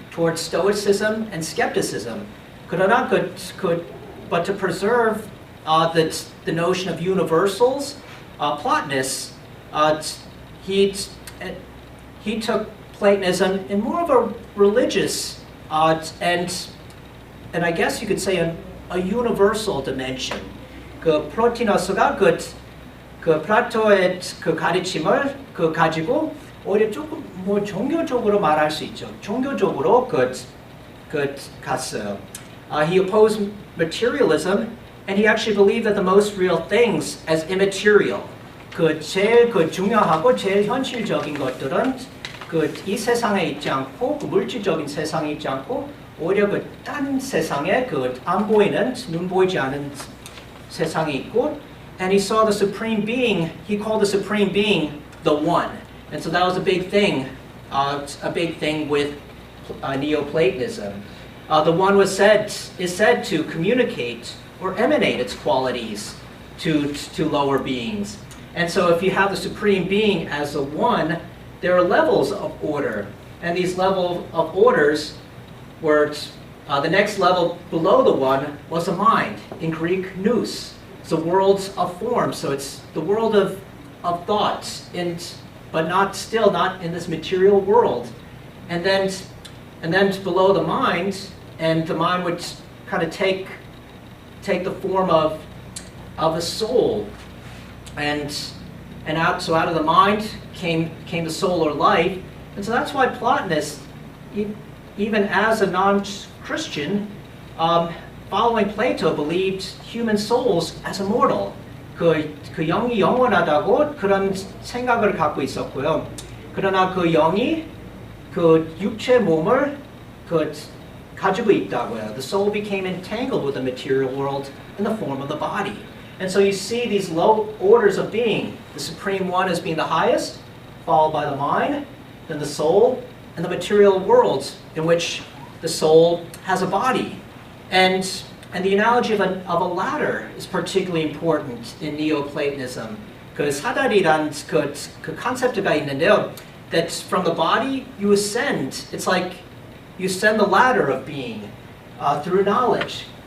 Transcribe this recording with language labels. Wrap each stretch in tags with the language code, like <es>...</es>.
<en>towards Stoicism and skepticism.</en> <ko>그러나</ko> <en>but to preserve the notion of universals, Plotinus, he took Platonism in more of a religious and I guess you could say a universal dimension.</en> <ko>그 플로티너스가 그 플라토의 그 가르침을 가지고 오히려 조금 뭐 종교적으로 말할 수 있죠. 종교적으로 갔어요.</ko> <en>He opposed materialism, and he actually believed that the most real things as immaterial.</en> <ko>제일 중요하고 제일 현실적인 것들은 이 세상에 있지 않고 물질적인 세상에 있지 않고 오히려 딴 세상에 안 보이는 눈 보이지 않은 세상이 있고,</ko> <en>and he saw the supreme being. He called the supreme being the one, and so that was a big thing with Neoplatonism. The one is said to communicate or emanate its qualities to lower beings. And so if you have the supreme being as the one, there are levels of order. And these levels of orders were, the next level below the one was a mind. In Greek, nous. It's the worlds of form. So it's the world of thoughts, but not in this material world. And then below the mind, and the mind would kind of take the form of a soul, and out of the mind came the soul or life, and so that's why Plotinus, even as a non-Christian, following Plato, believed human souls as immortal.</en> <ko>그 영이 영원하다고 그런 생각을 갖고 있었고요. 그러나 그 영이 그 육체 몸을 가지고 있다고요.</ko> <en>The soul became entangled with the material world in the form of the body. And so you see these low orders of being. The supreme one as being the highest, followed by the mind, then the soul, and the material world in which the soul has a body. And the analogy of a ladder is particularly important in Neoplatonism.</en> <ko>그 사다리란 그 컨셉트가 있는데요.</ko> <en>That from the body you ascend. It's like you ascend the ladder of being through knowledge.</en>